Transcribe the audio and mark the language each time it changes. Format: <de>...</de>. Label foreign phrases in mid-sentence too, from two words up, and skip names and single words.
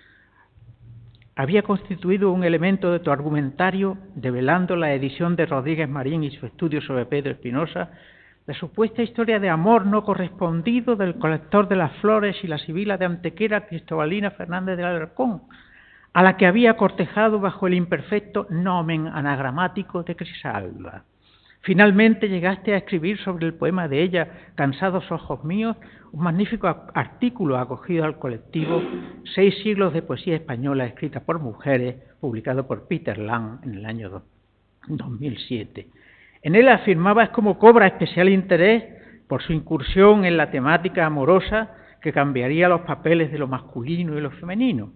<es>Había constituido un elemento de tu argumentario, develando la edición de Rodríguez Marín y su estudio sobre Pedro Espinosa, la supuesta historia de amor no correspondido del colector de las flores y la sibila de Antequera, Cristobalina Fernández de Alarcón, a la que había cortejado bajo el imperfecto nomen anagramático de Crisalba. Finalmente llegaste a escribir sobre el poema de ella, Cansados ojos míos, un magnífico artículo acogido al colectivo 6 siglos de poesía española escrita por mujeres, publicado por Peter Lang en el año 2007. En él afirmabas cómo cobra especial interés por su incursión en la temática amorosa que cambiaría los papeles de lo masculino y lo femenino.</es>